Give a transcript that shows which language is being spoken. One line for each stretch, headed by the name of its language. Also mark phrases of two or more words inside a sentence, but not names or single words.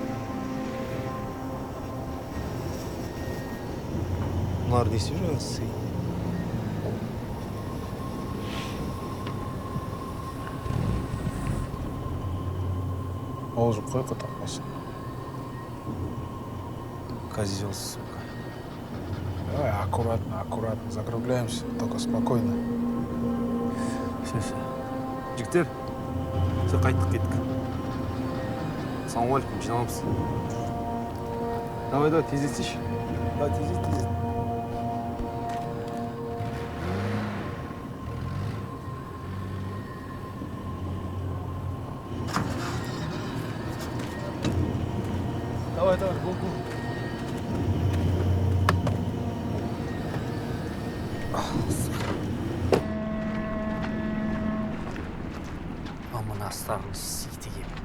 Kazakh: Бұлар не істеп жүрсіз? Олжик, қой таппасын.
Russian: Козел, сука. Давай аккуратно. Закругляемся, только спокойно. Все.
Kazakh: Жігіттер, все қайттық. Ассалаумағалейкум, жиналамыз. Давай, тездетсейші. Тездет.
Russian: Давай, гол. Мама старый ситиги.